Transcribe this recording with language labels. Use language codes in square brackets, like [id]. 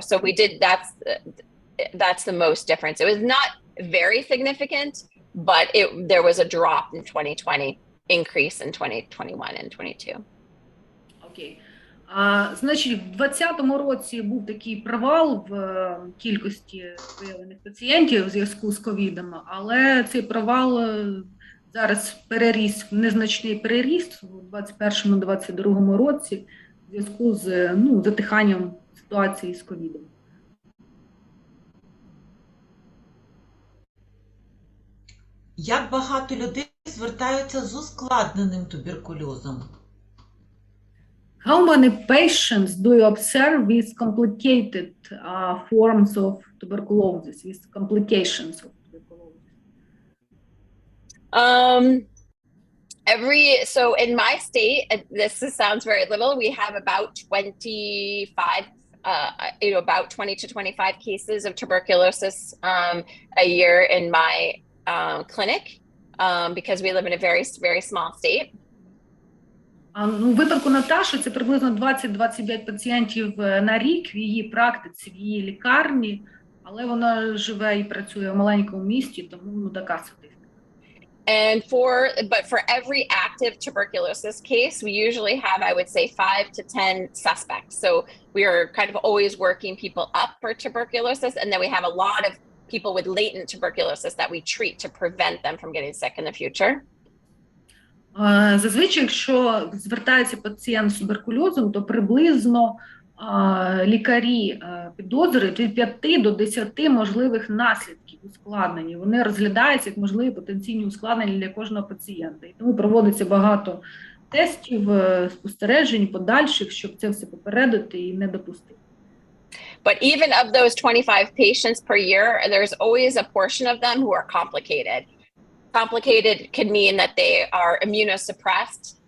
[en] So we did, that's the most difference. It was not very significant, but there was a drop in 2020, increase in 2021 and 22. [uk] Окей. Значить, в 2020 році був такий провал в кількості виявлених пацієнтів у зв'язку з ковідом, але цей провал зараз переріс, незначний переріст у 2021-2022 році в зв'язку з затиханням ситуації з ковідом. Як багато людей звертаються з ускладненим туберкульозом? [en] How many patients do you observe with complicated forms of tuberculosis, with complications of tuberculosis? So in my state, this sounds very little, we have about 25, about 20 to 25 cases of tuberculosis a year in my clinic, because we live in a very, very small state. [uk] У випадку Наташі це приблизно 20-25 пацієнтів на рік в її практиці, в її лікарні, але вона живе і працює в маленькому місті, тому така статистика. [en] And but for every active tuberculosis case, we usually have, I would say, 5 to 10 suspects. So we are kind of always working people up for tuberculosis. And then we have a lot of people with latent tuberculosis that we treat to prevent them from getting sick in the future. [uk] Зазвичай, якщо звертається пацієнт з туберкульозом, то приблизно лікарі підозрюють від 5 до 10 можливих наслідків ускладнень. Вони розглядаються як можливі потенційні ускладнення для кожного пацієнта. І тому проводиться багато тестів, спостережень, подальших, щоб це все попередити і не допустити. [en] But even of those 25 patients per year, there's always a portion of them who are complicated. Complicated could mean that they are immunosuppressed.